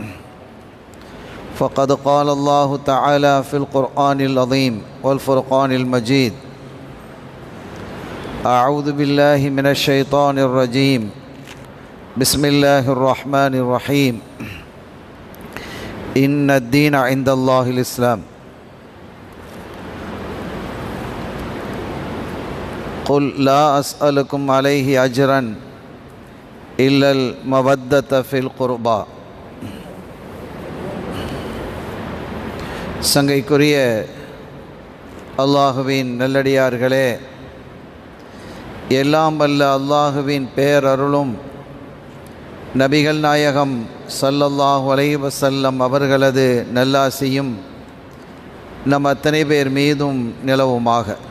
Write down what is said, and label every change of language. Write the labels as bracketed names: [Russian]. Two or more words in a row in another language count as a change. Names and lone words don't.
[Arabic] فقد قال الله تعالى في القرآن العظيم والفرقان المجيد: أعوذ بالله من الشيطان الرجيم، بسم الله الرحمن الرحيم. إن الدين عند الله الإسلام. قل لا أسألكم عليه أجرا إلا المودة في القربى. [Tamil] சங்கைக்குரிய அல்லாஹுவின் நல்லடியார்களே, எல்லாம் வல்ல அல்லாஹுவின் பேரருளும் நபிகள் நாயகம் [Arabic] صلى الله عليه وسلم [Tamil] அவர்களது நல்லாசியும் நம் அத்தனை பேர் மீதும் நிலவுமாக.